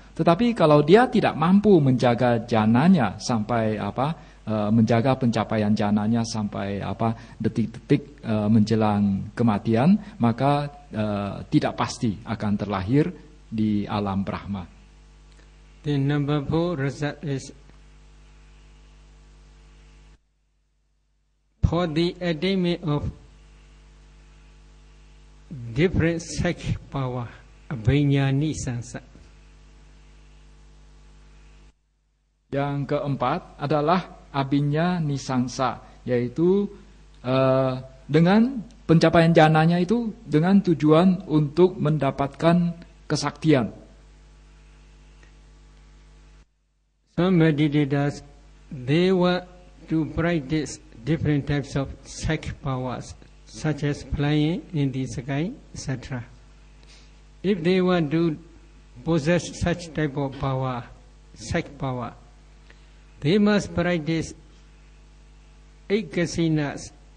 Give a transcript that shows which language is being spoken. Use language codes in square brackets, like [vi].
[id] Tetapi kalau dia tidak mampu menjaga jananya sampai menjaga pencapaian jananya sampai detik-detik menjelang kematian, maka tidak pasti akan terlahir di alam Brahma. [en] The number 4 result is for the attainment of different psychic power, abhinyani sansa. [id] Yang keempat adalah abinya nisangsa, yaitu dengan pencapaian jananya itu dengan tujuan untuk mendapatkan kesaktian. [en] Some meditators, they want to practice different types of psychic powers, such as flying in the sky, etc. If they want to possess such type of power, psychic power, they must practice 8 kasinas